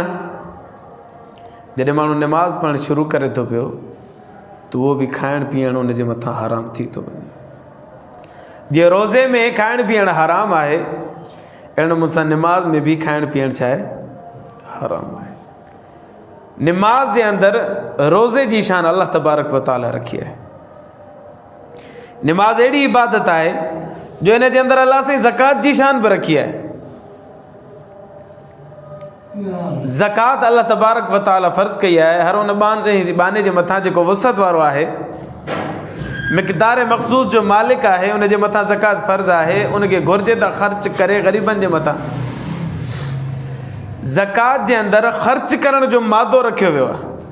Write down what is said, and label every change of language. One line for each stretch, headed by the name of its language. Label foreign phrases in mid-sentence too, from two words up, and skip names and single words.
Sindhi: जॾहिं माण्हू निमाज़ पढ़णु शुरू करे थो पियो त उहो बि खाइण पीअण उन जे मथां हराम थी थो वञे। जीअं रोज़े में खाइण पीअण हराम आहे, अहिड़े मूंसां निमाज़ में बि खाइण पीअण छा आहे? हराम आहे। निमाज़ जे अंदरि रोज़े जी शान
Arabic: الله تبارك وتعالى
Sindhi: रखी आहे। निमाज़ अहिड़ी इबादत आहे जो इन जे अंदरि अल्लाह साईं ज़कात जी शान बि रखी आहे। ज़कात
Arabic: الله تبارك وتعالى
Sindhi: फ़र्ज़ कई आहे हर उन बाने जे मथां जेको वसत वारो आहे, मिक़दार मख़सूस जो मालिक आहे, उन जे मथां ज़कात फ़र्ज़ आहे। उनखे घुरिजे त ख़र्च करे ग़रीबनि जे मथां। ज़कात जे अंदरि ख़र्च करण जो मादो रखियो वियो आहे।